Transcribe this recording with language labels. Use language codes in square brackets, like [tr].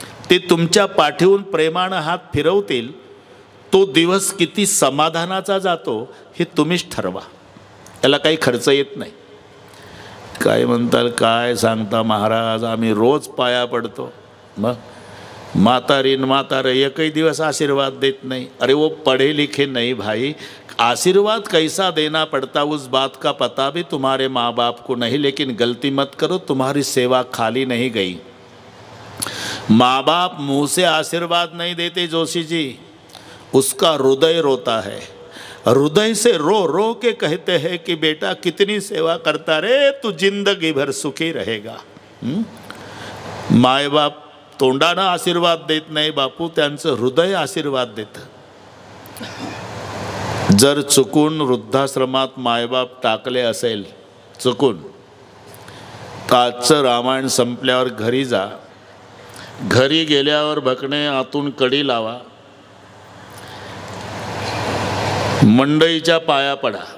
[mr] ते तुमच्या पाठीवून प्रेमानं हात फिरवतील. तो दिवस किती समाधानाचा जातो हे तुम्हीच ठरवा. याला काही खर्च येत नाही. काय म्हणताल, काय सांगता महाराज, आम्ही रोज पाया पडतो. मग म्हातारीन म्हातारं एकही दिवस आशीर्वाद देत नाही. [hi] अरे वो पढ़े लिखे नहीं भाई, आशीर्वाद कैसा देना पड़ता उस बात का पता भी तुम्हारे माँ बाप को नहीं. लेकिन गलती मत करो, तुम्हारी सेवा खाली नहीं गई. माँ बाप मुँह से आशीर्वाद नहीं देते जोशी जी, उसका हृदय रोता है. हृदय से रो रो के कहते हैं कि बेटा कितनी सेवा करता रे, तू जिंदगी भर सुखी रहेगा. [mr] माय बाप तोंडानं आशीर्वाद देत नाही बापू, त्यांचं हृदय आशीर्वाद देतं. जर चुकून वृद्धाश्रमात मायबाप टाकले असेल, चुकून, आजचं रामायण संपल्यावर घरी जा, घरी गेल्यावर भकणे आतून कडी लावा, मंडईच्या पाया पडा.